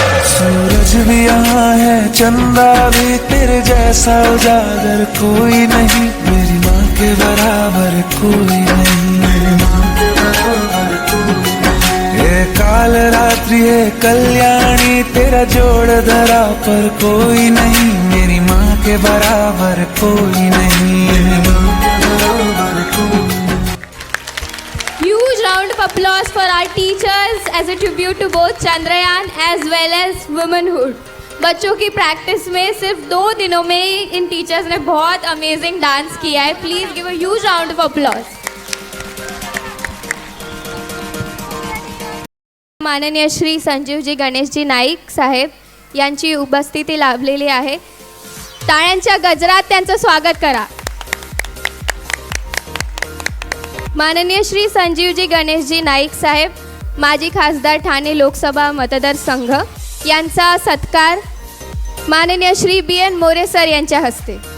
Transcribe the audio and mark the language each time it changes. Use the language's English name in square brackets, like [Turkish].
[Hindi] सूरज भी यहाँ है, चंदा भी, तेरे जैसा उजागर कोई नहीं, मेरी माँ के बराबर कोई नहीं, मेरी माँ के बराबर कोई नहीं। ये काल रात्रि है कल्याणी, तेरा जोड़ धरा पर कोई नहीं, मेरी माँ के बराबर कोई नहीं, मेरी माँ के बराबर कोई नहीं। [English] Huge round of applause for our teachers as a tribute to both Chandrayaan as well as womanhood. [Hindi] बच्चों की प्रैक्टिस में सिर्फ 2 दिनों में ही इन टीचर्स ने बहुत अमेजिंग डांस किया है. [English] Please give a huge round of applause. [Marathi] माननीय श्री संजीवजी गणेशजी नाईक साहेब यांची उपस्थिती लाभलेली आहे. टाळ्यांच्या गजरात त्यांचं स्वागत करा. माननीय श्री संजीवजी गणेशजी नाईक साहेब माजी खासदार ठाणे लोकसभा मतदारसंघ यांचा सत्कार माननीय श्री BN मोरे सर यांच्या हस्ते.